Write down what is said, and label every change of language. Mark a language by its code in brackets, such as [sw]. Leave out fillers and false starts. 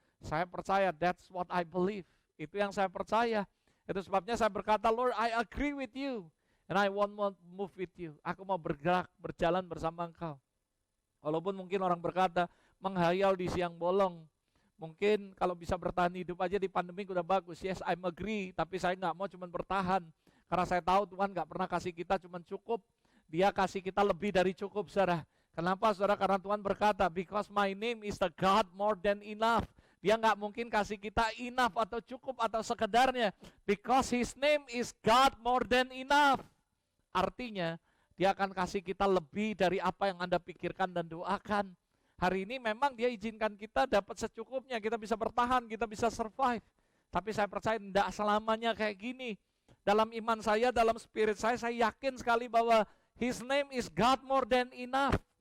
[id] Saya percaya, [en] that's what I believe. [id] Itu yang saya percaya. Itu sebabnya saya berkata, [en] Lord, I agree with you. And I want to move with you. [id] Aku mau bergerak, berjalan bersama Engkau. Walaupun mungkin orang berkata, menghayal di siang bolong. Mungkin kalau bisa bertahan hidup aja di pandemi udah bagus. [en] Yes, I'm agree. [id] Tapi saya nggak mau cuma bertahan. Karena saya tahu Tuhan nggak pernah kasih kita cuma cukup. Dia kasih kita lebih dari cukup, saudara. Kenapa, saudara? Karena Tuhan berkata, [en] because my name is the God more than enough. [id] Dia nggak mungkin kasih kita enough atau cukup atau sekedarnya. [en] Because His name is God more than enough. [id] Artinya, dia akan kasih kita lebih dari apa yang Anda pikirkan dan doakan. Hari ini memang dia izinkan kita dapat secukupnya, kita bisa bertahan, kita bisa survive. Tapi saya percaya tidak selamanya kayak gini. Dalam iman saya, dalam spirit saya yakin sekali bahwa [en] His name is God more than enough.